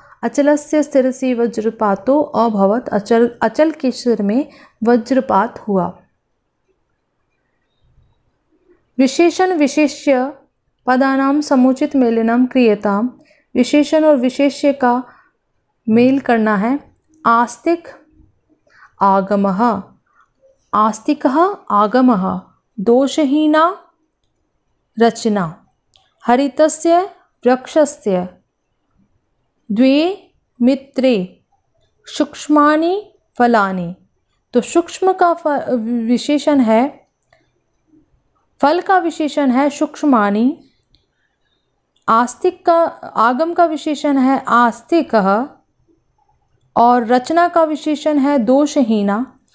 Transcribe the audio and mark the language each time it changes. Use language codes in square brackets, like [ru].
[sa] अचलस्य शिरसि वज्रपातो अभवत, [hi] अचल के सिर में वज्रपात हुआ। [sa] विशेषण विशेष्य पदानाम समुचित मेलनम क्रियताम, [hi] विशेषण और विशेष्य का मेल करना है। [sa] आस्तिक आगमः, आस्तिकः आगमः, दोषहीना रचना। हरितस्य वृक्षस्य, द्वे मित्रे, सूक्ष्मानि फलानि। [hi] तो सूक्ष्म का विशेषण है, फल का विशेषण है सूक्ष्मानि। आस्तिक का, आगम का विशेषण है आस्तिकः, और रचना का विशेषण है दोषहीना।